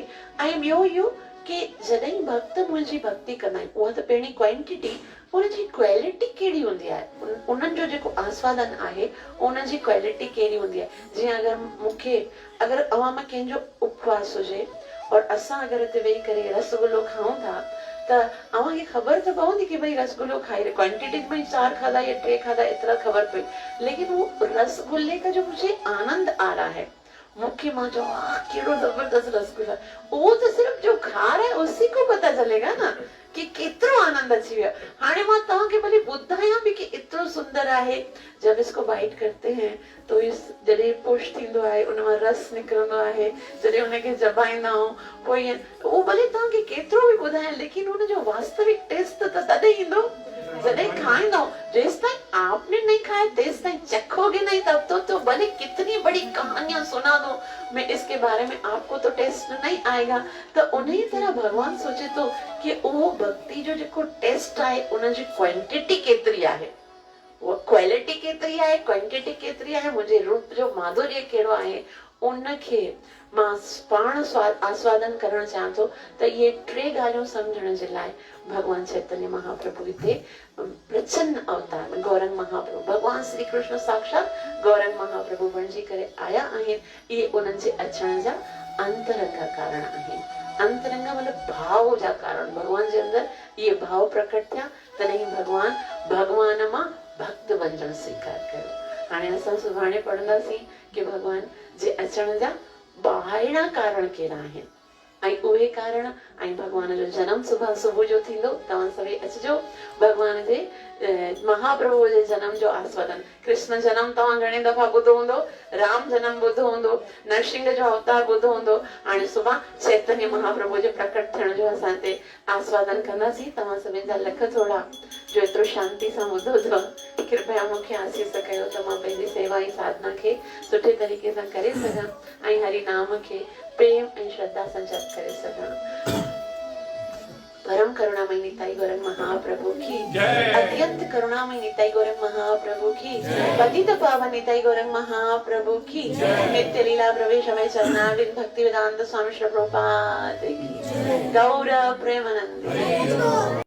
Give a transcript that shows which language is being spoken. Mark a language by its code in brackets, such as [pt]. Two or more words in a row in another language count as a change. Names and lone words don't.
[sd] ऐं ॿियो इहो कि जॾहिं भक्त मुंहिंजी भक्ति कंदा आहिनि, उहा त पहिरीं क्वांटिटी, उनजी क्वालिटी कहिड़ी हूंदी आहे, उन्हनि जो जेको आस्वादन आहे उनजी क्वालिटी कहिड़ी हूंदी आहे। जीअं अगरि अवां में कंहिंजो उपवास हुजे और असां अगरि हिते वेही करे रसगुल्लो खाऊं था त अव्हांखे ख़बर त पवंदी कि भई रसगुल्लो खाई रहे, क्वांटिटी में 4 खाधा या 3 खाधा एतिरा ख़बर पई, [hi] लेकिन वो रसगुल्ले का जो मुझे आनंद आ रहा है, [sd] मुख्य मां जो केड़ो जबरदस्त रसगुल्ला, [hi] वो तो सिर्फ जो खा रहा है उसी को पता चलेगा ना कि [sd] केतिरो आनंद अची वियो। हाणे मां तव्हांखे भले ॿुधायां बि कि एतिरो सुंदर आहे, [hi] जब इसको बाइट करते हैं तो [sd] इस जॾहिं पुश थींदो आहे, उन मां रस निकिरंदो आहे, जॾहिं उनखे चबाईंदा आहियूं पोइ उहो भले तव्हांखे केतिरो बि ॿुधायां, लेकिन उनजो वास्तविक टेस्ट त तॾहिं ईंदो जॾहिं खाईंदो। [hi] जेसिताईं आपने नहीं खाया तेसिताईं चखोगे नहीं, तब तो भले कितनी बड़ी कहानियां सुना दो मैं इसके बारे में, आपको तो टेस्ट नहीं आएगा। तो उन्हीं तरह भगवान सोचे तो कि वो भक्ति जो [sd] जेको टेस्ट आहे उनजी क्वांटिटी केतिरी आहे, वो क्वालिटी केतिरी आहे, क्वांटिटी केतिरी आहे, मुंहिंजे रूप जो माधुर्य कहिड़ो आहे, उनखे मां पाण आस्वादन करणु चाहियां थो। त इहे 3 ॻाल्हियूं सम्झण जे लाइ भगवान चैतन्य महाप्रभु हिते प्रचन्न अवतार गौरंग महाप्रभु, भगवान श्री कृष्ण साक्षात गौरंग महाप्रभु बणिजी करे आया आहिनि। इहे उन्हनि जे अचण जा अंतरंग कारण आहिनि। अंतरंग मतलब भाव जा कारण, भगवान जे अंदर इहे भाव प्रकट थिया, तॾहिं भगवान मां भक्त बणजण स्वीकार कयो। हाणे असां सुभाणे पढ़ंदासीं कि भगवान जे अचण जा ॿाहिरां कारण कहिड़ा आहिनि ऐं उहे कारण, ऐं भगवान जो जनम सुबुह जो थींदो, तव्हां सभई अचिजो भगवान जे महाप्रभु जे जनम जो आस्वादन। कृष्ण जनम तव्हां घणी दफ़ा ॿुधो हूंदो, राम जनम ॿुधो हूंदो, नरसिंह जो अवतार ॿुधो हूंदो, हाणे सुभाणे चैतन्य महाप्रभु जे प्रकट थियण जो असां हिते आस्वादन कंदासीं। तव्हां सभिनि जा लख थोड़ा जो एतिरो शांति सां ॿुधो अथव, कृपया मूंखे आसीस कयो त मां पंहिंजी सेवा ऐं साधना खे सुठे तरीक़े सां करे सघां ऐं हरि नाम खे प्रेम ऐं श्रद्धा सां जप करे सघां। [hi] परम करुणामय निताई गौरंग महाप्रभु की अत्यंत करुणामय निताई गौरंग महाप्रभु की पतित पावन निताई गौरंग महाप्रभु की नित्य लीला प्रवेश में चरणारविंद भक्ति वेदांत स्वामी श्री प्रभुपाद की गौर प्रेमानंद।